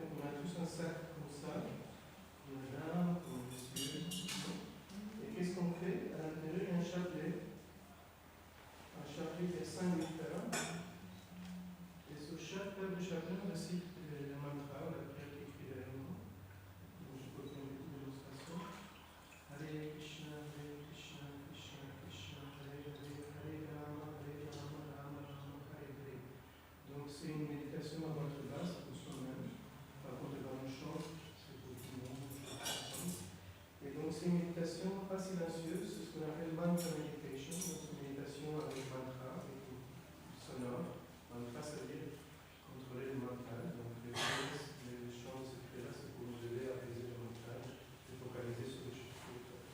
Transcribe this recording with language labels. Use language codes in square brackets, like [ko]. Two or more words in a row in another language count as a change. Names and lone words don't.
[fr] Donc on a tous un sac comme ça, pour les dames, pour les messieurs. Et qu'est-ce qu'on fait? À l'intérieur, il y a un chapelet. Un chapelet qui a 5 litres. Chaque peuple de chacun récite le mantra, la prière qui écrit derrière nous. Donc je peux faire une petite démonstration. [sa] Hare Krishna, Krishna, Krishna, Hare Hare, Hare Rama, Rama Rama, Hare Hare. [fr] Donc c'est une méditation à voix basse pour soi-même. Par contre, dans le chant, c'est pour tout le monde. Et donc c'est une méditation pas silencieuse, c'est ce qu'on appelle [en] mantra meditation. [fr] Donc c'est une méditation avec mantra, avec sonore. Mantra, ça veut dire contrôler le mental, donc les chants, etc., c'est pour nous aider à apaiser le mental et focaliser sur les choses spirituelles.